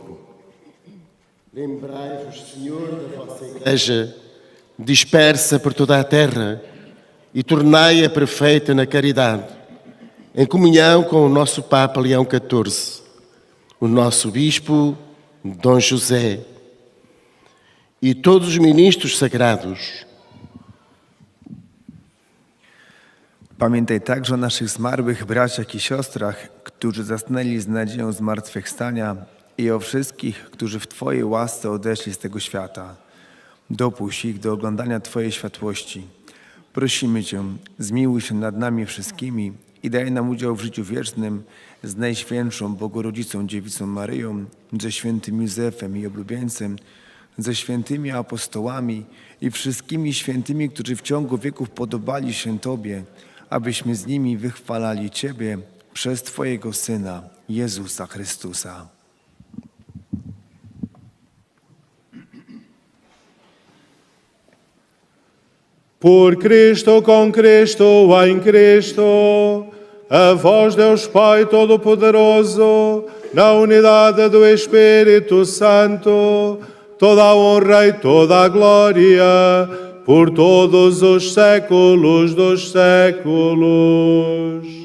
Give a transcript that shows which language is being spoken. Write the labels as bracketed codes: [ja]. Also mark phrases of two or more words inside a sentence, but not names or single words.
[pt] Lembrai-vos, Senhor, da vossa Igreja, dispersa por toda a terra, e tornai-a perfeita na caridade, em comunhão com o nosso Papa Leão XIV, o nosso Bispo Dom José, i todos os ministros sagrados. [pl] Pamiętaj także o naszych zmarłych braciach i siostrach, którzy zasnęli z nadzieją zmartwychwstania i o wszystkich, którzy w Twojej łasce odeszli z tego świata. Dopuść ich do oglądania Twojej światłości. Prosimy Cię, zmiłuj się nad nami wszystkimi i daj nam udział w życiu wiecznym z Najświętszą Bogorodzicą Dziewicą Maryją, ze świętym Józefem i oblubieńcem, ze świętymi apostołami i wszystkimi świętymi, którzy w ciągu wieków podobali się Tobie, abyśmy z nimi wychwalali Ciebie przez Twojego Syna, Jezusa Chrystusa. [pt] Por Cristo, com Cristo, em Cristo, a vós, Deus Pai Todo-Poderoso, na unidade do Espírito Santo, toda a honra e toda a glória, por todos os séculos dos séculos.